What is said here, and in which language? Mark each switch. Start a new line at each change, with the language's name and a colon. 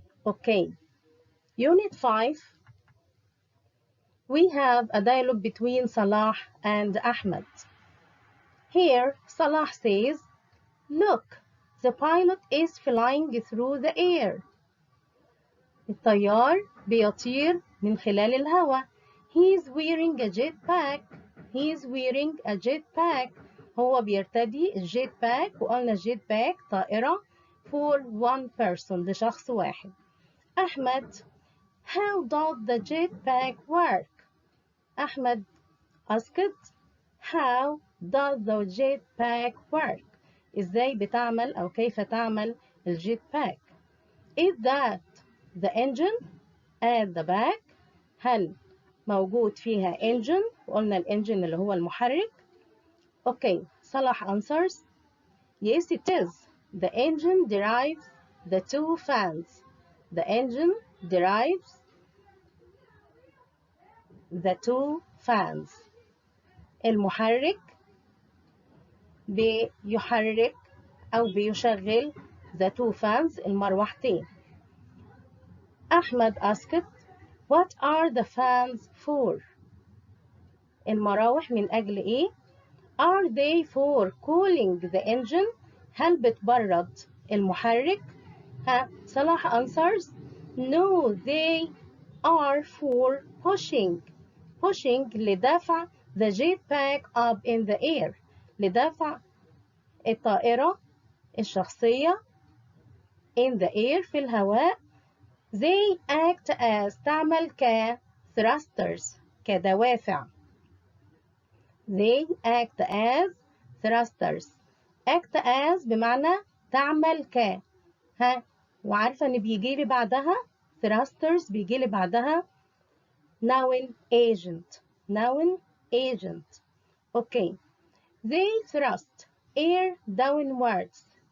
English: Okay, unit 5 we have a dialogue between Salah and Ahmed. Here Salah says, look, the pilot is flying through the air.
Arabic: الطيار بيطير من خلال الهواء.
English: He is wearing a jetpack.
Arabic: هو بيرتدي الجيت باك، وقلنا الجيت باك طائرة
English: for one person
Arabic: لشخص واحد.
English: Ahmed, how does the jetpack work? Ahmed asked, how does the jetpack work?
Arabic: إزاي بتعمل أو كيف تعمل الجيت باك؟
English: Is that the engine at the back؟
Arabic: هل موجود فيها engine؟ وقلنا الانجن اللي هو المحرك.
English: Okay, Salah answers, yes it is. The engine drives the two fans. The engine drives the two fans.
Arabic: المحرك بيحرك أو بيشغل
English: the two fans
Arabic: المروحتين.
English: Ahmed asked, what are the fans for؟
Arabic: المراوح من أجل إيه؟
English: Are they for cooling the engine؟
Arabic: هل بتبرد المحرك؟
English: Salah answers, no, they are for pushing لدفع the jetpack up in the air،
Arabic: لدفع الطائرة الشخصية
English: in the air
Arabic: في الهواء.
English: They act as
Arabic: تعمل
English: thrusters
Arabic: كدوافع.
English: They act as thrusters. act as
Arabic: بمعنى تعمل وعارفة ان بيجي لي بعدها thrusters، بيجي لي بعدها
English: noun agent. Okay, they thrust air downwards.